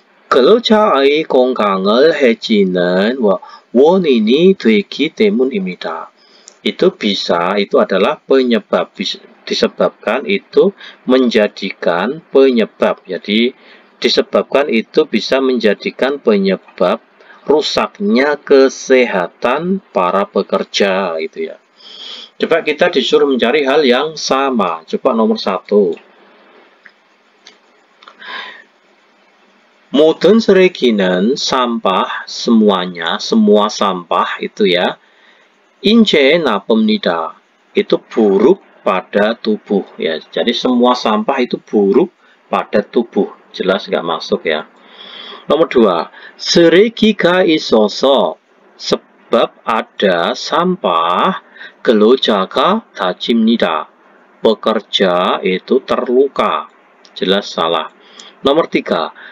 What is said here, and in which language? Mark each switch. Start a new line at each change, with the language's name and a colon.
Korean: 근로자의 건강을 해치는 원인이 되기 때문입니다.
Indonesian: Itu adalah penyebab, disebabkan itu menjadikan penyebab. Jadi disebabkan itu bisa menjadikan penyebab rusaknya kesehatan para pekerja itu ya. Coba kita disuruh mencari hal yang sama. Coba nomor 1.
Korean: 모든 쓰레기는
Indonesian: sampah, semuanya, semua sampah itu ya.
Korean: 인체에 나쁩니다.
Indonesian: Itu buruk pada tubuh ya. Jadi semua sampah itu buruk pada tubuh. Jelas nggak masuk ya. Nomor 2.
Korean: 쓰레기가 있어서,
Indonesian: sebab ada sampah,
Korean: 근로자가 다칩니다.
Indonesian: Pekerja itu terluka. Jelas salah. Nomor 3.